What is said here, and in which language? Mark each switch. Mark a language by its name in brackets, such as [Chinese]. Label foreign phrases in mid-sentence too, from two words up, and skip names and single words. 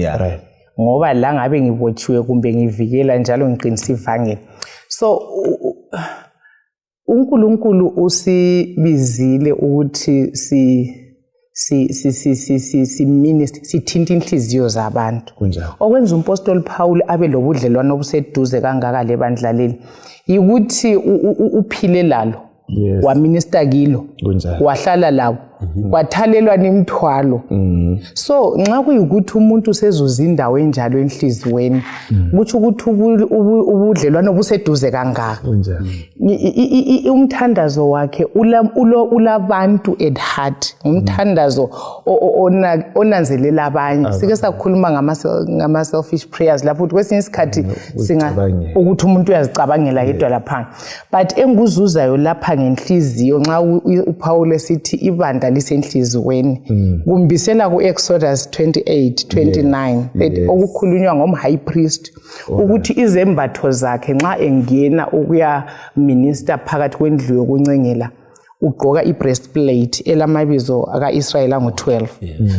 [North Ndebele] Ngoba la ngabe ngibotshiwe kumbe ngivikela njalo ngiqinisa ivangeli. So uNkulunkulu usibizile ukuthi sithinta inhliziyo zabantu. Okwenza umpostoli Paul abe lobudlelwano obuseduze kangaka lebandla leli ukuthi uphile lalo waminister kilo wahlala labo wathalelwa nemthwalo. So nxa kuyikuthi umuntu sezuza indawo enjalo enhlizweni kuthi ukuthi ubudlelwano obuseduze kangaka umthandazo wakhe ulabantu [English] at heart [North Ndebele] umthandazo onanzelela abanye. Sike sakhuluma ngama [English] selfish prayers [North Ndebele] lapho ukuthi kwesinye isikhathi ukuthi umuntu uyazicabangela yedwa lapha but enguzuzayo lapha ngenhliziyo nxa uPaul esithi ibandla lisenhlizweni kumbisela kuExodus 28:29 okukhulunywa ngomhigh priest ukuthi izembatho zakhe nxa engena ukuya minister phakathi kwendlu yokuncengela ugqoka ibreastplate elamabizo akaIsrael angu12.